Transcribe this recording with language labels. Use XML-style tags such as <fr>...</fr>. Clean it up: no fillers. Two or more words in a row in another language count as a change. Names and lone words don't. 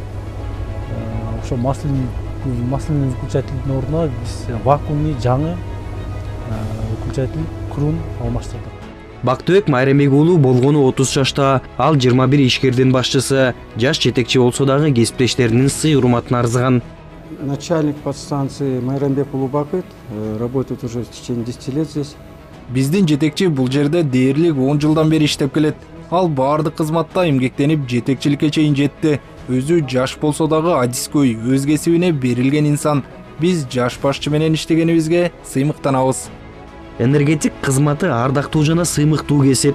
<ky>Ошо масляный выключательдин ордуна биз вакуумный жаңы выключатель крун алмаштырдык. Бактыбек Майрамбек уулу болгону 30 жашта, ал 21 ишкердин башчысы. Жаш жетекчи болсо дагы кесиптештеринин сый урматын арзыган.</ky> <ru>Начальник подстанции Майрамбек Улубакыт работает уже в течение 10 лет здесь.</ru> <ky>Биздин жетекчи бул жерде дээрлик 10 жылдан бери иштеп келет. Ал баардык кызматта эмгектенип жетекчиликке чейин жетти. Өзү жаш болсо дагы адискөй, өз кесибине берилген инсан. Биз жаш башчы менен иштегенибизге сыймыктанабыз. Энергетик кызматы ардактуу жана сыймыктуу кесип.</ky>